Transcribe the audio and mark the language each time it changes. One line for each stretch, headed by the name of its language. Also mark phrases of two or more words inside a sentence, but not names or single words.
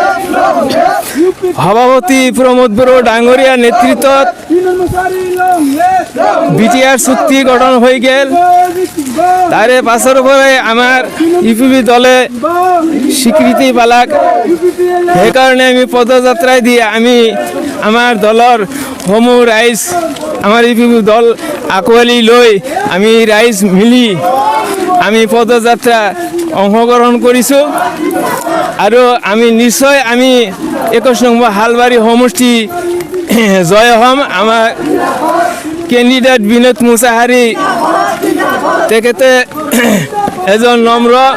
Assamese: সভাপতি প্ৰমোদ বড়ো ডাঙৰীয়াৰ নেতৃত্বত বিটিআৰ চুক্তি গঠন হৈ গ'ল তারে পাশের পরে আমার ইউপিপি দলে স্বীকৃতি পালাক সেইকাৰণে আমি পদযাত্ৰাই দিয়ে আমি আমাৰ দলৰ সমূহ ৰাইজ আমাৰ ইউপিপি দল আঁকোৱালি লৈ আমি ৰাইজ মিলি আমি পদযাত্ৰা অংশগ্ৰহণ কৰিছোঁ আৰু আমি নিশ্চয় আমি 21 নম্বৰ হালবাৰী সমষ্টি জয় হ'ম আমাৰ কেণ্ডিডেট বিনোদ মুছাহাৰী তেখেতে এজন নম্ৰ